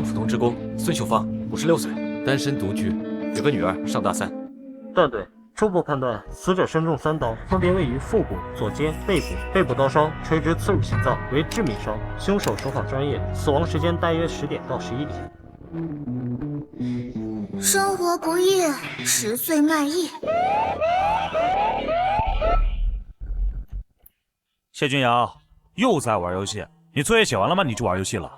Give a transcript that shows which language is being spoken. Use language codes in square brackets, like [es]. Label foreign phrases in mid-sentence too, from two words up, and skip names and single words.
[zh] 普通职工孙秀芳，56岁，单身独居，有个女儿，上大3。段队，初步判断，死者身中3刀，分别位于腹部、左肩、背部，背部刀伤垂直刺入心脏，为致命傷。凶手手法专業，死亡時間大約10點到11點。生活不易，10歲賣藝。謝君堯又在玩遊戲。你作業寫完了嗎？你就玩遊戲了？